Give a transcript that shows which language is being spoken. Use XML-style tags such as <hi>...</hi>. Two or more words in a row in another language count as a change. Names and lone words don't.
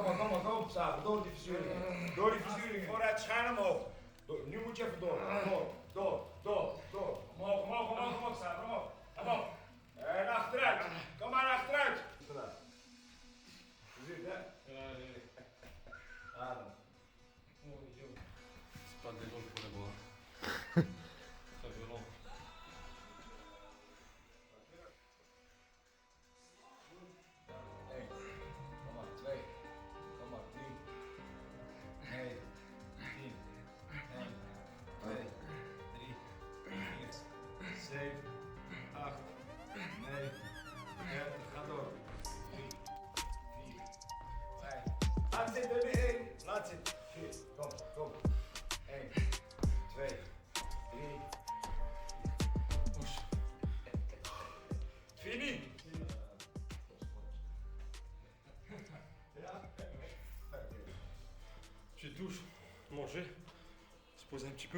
<nl>Samen, door die verzuring. Vooruit, schuin omhoog. Nu moet je even door. Omhoog, Samen, omhoog. En achteruit. Kom maar achteruit. Je ziet, hè? Adem.</nl> <fr>C'est pas des gens pour les bras. Très violent.</fr> <nl>Kom maar, 2. Kom maar, 3. 9. 10. 1. 2. 3. 4. 7. 8. 9. 30. Ga door. 3. 4. 5. Laat zitten, weer 1. Laat zitten. 4. Kom. 1. 2. 3. Push.</nl> <fr>Fini. Petite douche, manger, se poser un petit peu.</fr>